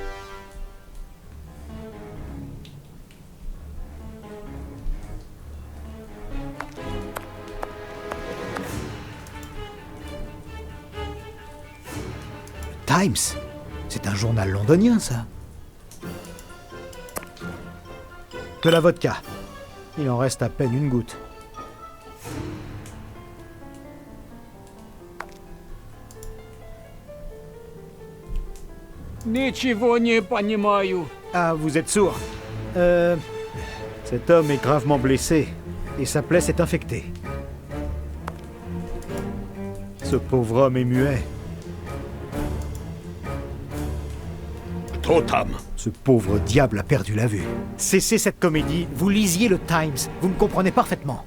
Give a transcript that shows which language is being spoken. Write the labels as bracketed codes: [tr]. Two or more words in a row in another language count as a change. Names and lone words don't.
[fr] Times, c'est un journal londonien, ça. De la vodka. Il en reste à peine une goutte. [ru] Ничего не понимаю. [fr] Ah, vous êtes sourd. Cet homme est gravement blessé et sa plaie s'est infectée. Ce pauvre homme est muet. Totam. Ce pauvre diable a perdu la vue. Cessez cette comédie, vous lisiez le Times, vous me comprenez parfaitement.